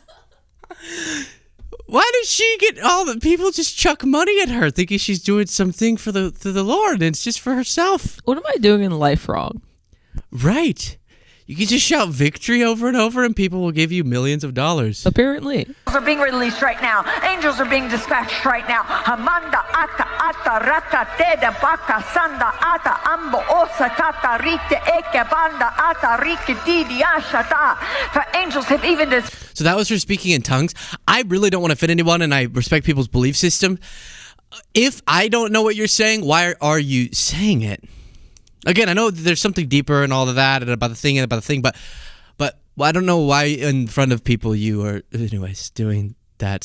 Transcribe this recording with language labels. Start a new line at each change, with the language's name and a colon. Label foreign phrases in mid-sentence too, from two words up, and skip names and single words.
English: Why does she get all the people just chuck money at her, thinking she's doing something for the Lord, and it's just for herself? What am I doing in life wrong? Right. You can just shout victory over and over, and people will give you millions of dollars. Apparently. Angels are being released right now. Angels are being dispatched right now. Hamanda ata ata rata teda baka sanda ata ambo osa tata rite eke banda ata rike didi ashata. For angels have even So that was her speaking in tongues. I really don't want to offend anyone, and I respect people's belief system. If I don't know what you're saying, why are you saying it? Again, I know there's something deeper and all of that, and about the thing, but I don't know why in front of people you are, anyways, doing that.